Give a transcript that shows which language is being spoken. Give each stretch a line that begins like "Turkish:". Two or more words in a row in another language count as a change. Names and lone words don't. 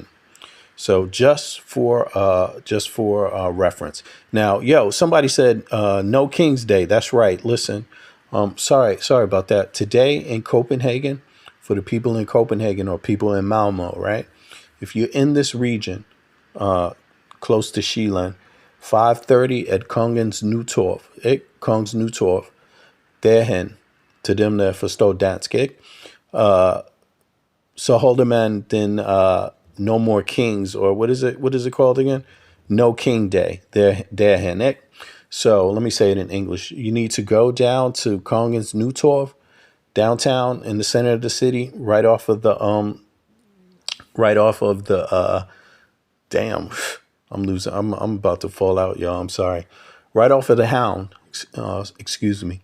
English: So just for reference. Now, somebody said no King's Day. That's right. Listen, sorry about that. Today in Copenhagen, for the people in Copenhagen or people in Malmo, right? If you're in this region, close to Sjælland, 5:30 at Kongens Nytorv,
Danish: derhen til dem, der forstår dansk, ikke? Så holder man den
English: No More Kings, or what is it called again? No King Day,
Danish: derhen, ikke?
English: So let me say it in English. You need to go down to Kongens Nytorv, downtown in the center of the city, right off of the damn, I'm about to fall out, y'all. I'm sorry. Right off of the Hound, excuse me.